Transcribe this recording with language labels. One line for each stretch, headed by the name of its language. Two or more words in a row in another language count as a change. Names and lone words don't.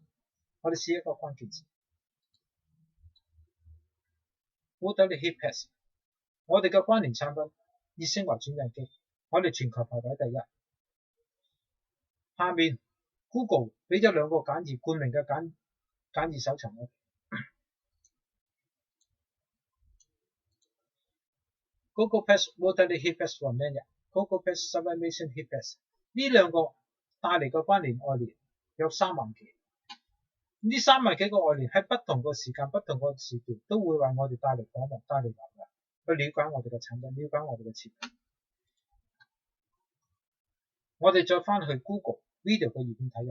Cantonese: 我哋試一個關鍵字 Waterley HeatPads， 我哋嘅關聯產品熱升華轉印機，我哋全球排位第1。下面 Google 俾咗2個簡易冠名嘅簡易搜尋我。
English: Google Pads Waterley HeatPads for Men， Google Pads Sublimation HeatPads
Cantonese: 呢2個帶嚟嘅關聯外聯有3萬幾。呢3萬幾個外聯喺不同個時間、不同個時段都會為我哋帶嚟訪問、帶嚟流量，去了解我哋嘅產品、了解我哋嘅設計。我哋再翻去 Google Video 嘅頁面睇下。